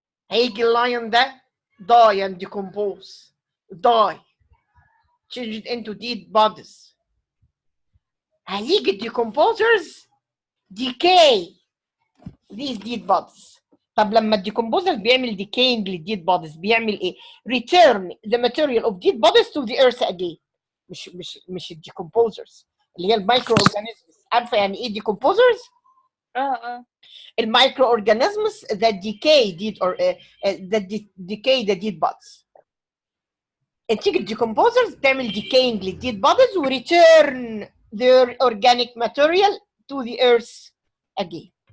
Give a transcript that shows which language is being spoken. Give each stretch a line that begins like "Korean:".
English: هيجي اللايون ده die and decompose, die changed into dead bodies. هيجي decomposers decay these dead bodies.
Arabic: طب لما
English: الديكمبوزر بيعمل decaying للديد bodies
Arabic: بيعمل ايه؟
English: return the material of dead bodies to the earth again.
Arabic: مش الديكمبوزرز اللي هي المايكرو اورجانيزمز. عارفه يعني ايه
English: decomposers؟
Arabic: اه
English: المايكرو organisms that decay dead or that decay the dead bodies. تيجي الديكمبوزرز تعمل decaying للديد bodies و return their organic material to the earth again.